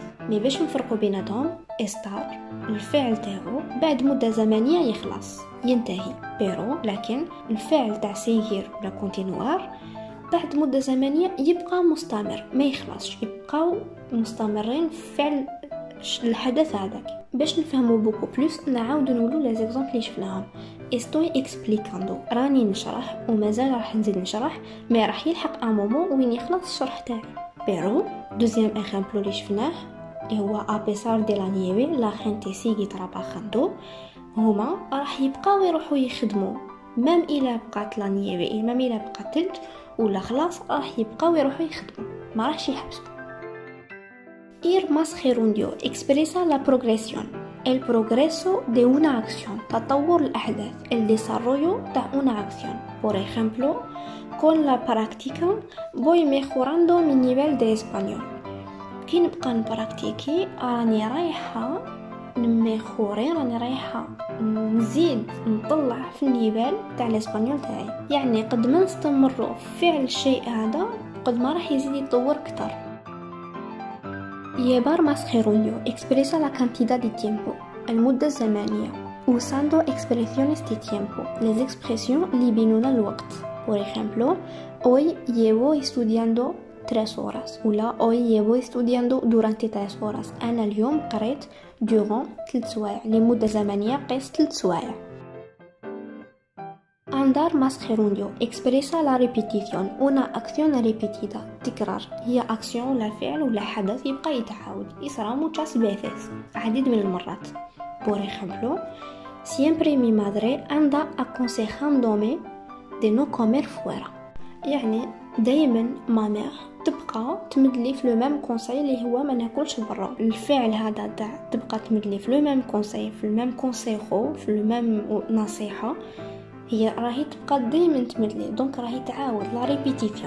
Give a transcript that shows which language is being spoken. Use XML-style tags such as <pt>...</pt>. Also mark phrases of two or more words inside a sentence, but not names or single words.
<ar>مي باش نفرقوا بيناتهم استار الفعل تاعو بعد مده زمنيه يخلص ينتهي، بيرو لكن الفعل تاع سيغير ولا كونتينوار بعد مدة زمنية يبقى مستمر ما يخلصش، يبقاو مستمرين في فعل الحدث هذاك. باش نفهمو بوكو بلوس نعاودو نقولو</ar> <fr>les exemples</fr> <ar>اللي شفناهم.</ar> <es>estoy explicando</es> <ar>راني نشرح ومازال راح نزيد نشرح، ما راح يلحق</ar> <fr>un moment</fr> <ar>وين يخلص الشرح تاعي.</ar> <es>بيرو</es> <fr>deuxième exemple</fr> <ar>اللي شفناه اللي هو</ar> <es>a pesar de la nieve la gente sigue trabajando،</es> <ar>هما راح يبقاو يروحوا يخدموا مام الى بقات</ar> <es>la nieve,</es> <ar>مام الى بقات ثلج ولا خلاص راح يبقاو يروحوا يخدموا ما راحش يحبسوا.</ar> <es>ir más gerundio expresa la progresión, el progreso de una acción،</es> <ar>تطور الأحداث،</ar> <es>el desarrollo de una acción. por ejemplo con la práctica voy mejorando mi nivel de español.</es> <ar>كي نبقى نبراكتيكي راني رايحة نميخوري، راني رايحة نزيد نطلع في النيفال تاع الاسبانيول تاعي. يعني قد ما نستمروا في فعل الشيء هذا وقد ما راح يزيد يتطور كتر.</ar> <es>Llevar más gerundio expresa la cantidad de tiempo,</es> <ar>المدة الزمانية.</ar> <es>Usando expresiones de tiempo, les expresiones</es> <ar>اللي يبينونا الوقت.</ar> <es>Por ejemplo, hoy llevo estudiando 3 horas ولا hoy llevo estudiando durante 3 horas.</es> <ar>أنا اليوم قريت durant 3 سوايع، لمدة زمنية قيس 3 سوايع.</ar> <es>Andar más gerundio expresa la repetición, una acción repetida.</es> <ar>تكرار هي acción ولا فعل ولا حدث يبقى يتعاود، يصرى</ar> <es>muchas veces،</es> <ar>عديد من المرات.</ar> <es>Por ejemplo, siempre mi madre anda aconsejándome de no comer fuera.</es> <ar>يعني دايما مامير تبقى تمدلي في</ar> <fr>le même conseil</fr> <ar>اللي هو ما ناكلش برا. الفعل هذا تاع تبقى تمدلي في</ar> <fr>le même conseil,</fr> <ar>في الميم كونسيخو، في</ar> <fr>le même</fr> <ar>نصيحه، هي راهي تبقى دايما تمدلي، دونك راهي تعاود</ar> <fr>la répétition.</fr>